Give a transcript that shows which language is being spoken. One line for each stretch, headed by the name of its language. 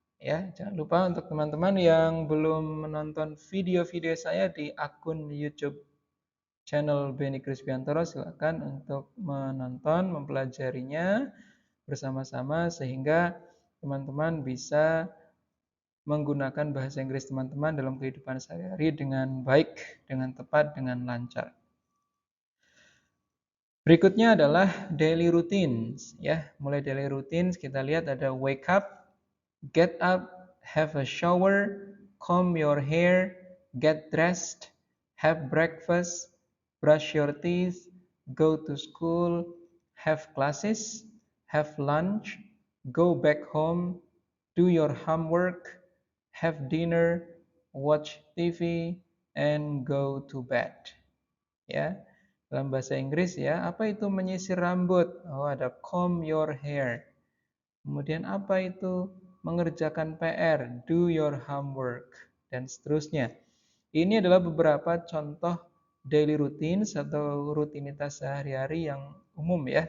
Indonesian: Ya, jangan lupa untuk teman-teman yang belum menonton video-video saya di akun YouTube channel Beni Krispiantoro, silakan untuk menonton, mempelajarinya bersama-sama sehingga teman-teman bisa menggunakan bahasa Inggris teman-teman dalam kehidupan sehari-hari dengan baik, dengan tepat, dengan lancar. Berikutnya adalah daily routines ya. Mulai
English: daily routines
Indonesian: kita lihat ada
English: wake up, get up, have a shower, comb your hair, get dressed, have breakfast, brush your teeth, go to school, have classes, have lunch, go back home, do your homework, have dinner, watch TV, and go to bed.
Indonesian: Ya. Dalam bahasa Inggris ya, apa itu menyisir rambut? Oh, ada
English: comb your hair.
Indonesian: Kemudian apa itu mengerjakan PR?
English: Do your homework
Indonesian: dan seterusnya. Ini adalah beberapa contoh daily routines atau rutinitas sehari-hari yang umum ya.